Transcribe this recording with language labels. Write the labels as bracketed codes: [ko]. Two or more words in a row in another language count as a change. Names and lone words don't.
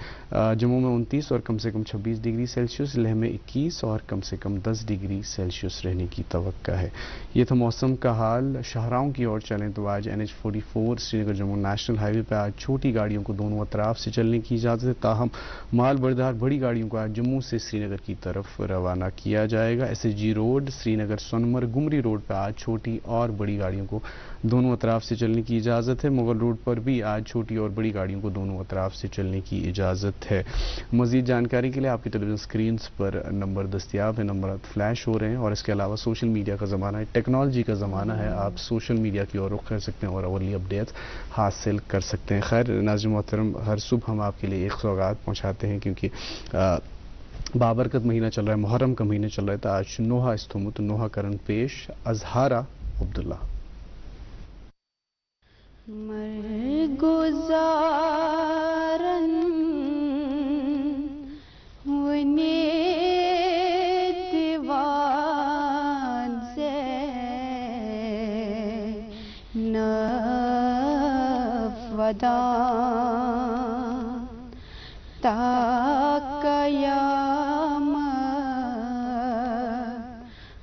[ur] جموں میں 29 اور کم سے کم 26 [en] degree Celsius, [ur] لہ میں 21 اور کم سے کم 10 [en] degree Celsius [ur] رہنے کی توقع ہے۔ یہ تھا موسم کا حال۔ شاہراہوں کی اور چلیں تو آج NH44 سری نگر جموں نیشنل ہائی وے پہ آج چھوٹی گاڑیوں کو دونوں اطراف سے چلنے کی اجازت ہے، تاہم مال بردار بڑی گاڑیوں کو آج جموں سے سری نگر کی طرف روانہ کیا جائے گا۔ SSG روڈ، سری نگر سونمرگ گمری روڈ پہ آج چھوٹی اور بڑی گاڑیوں کو دونوں اطراف سے چلنے کی اجازت ہے۔ مغل روڈ پر بھی آج چھوٹی اور بڑی گاڑیوں کو دونوں اطراف سے چلنے کی اجازت ہے۔ مزید جانکاری کے لیے آپ کی [en] television screens [ur] پر نمبر دستیاب ہیں، نمبرات فلیش ہو رہے ہیں، اور اس کے علاوہ [en] social media [ur] کا زمانہ ہے، ٹیکنالوجی کا زمانہ ہے، آپ [en] social media [ur] کی اور رخ کر سکتے ہیں اور اولی اپڈیٹس حاصل کر سکتے ہیں۔ خیر ناظرین محترم، ہر صبح ہم آپ کے لیے ایک سوغات پہنچاتے ہیں، کیونکہ بابرکت مہینہ چل رہا ہے، محرم کا مہینہ چل رہا ہے، تو آج نوحہ استھمت [ks] نوحہ کرن پیش [ur] اظہارہ عبداللہ۔ مرگزارن ونی دیوان سے نفدان تا قیامت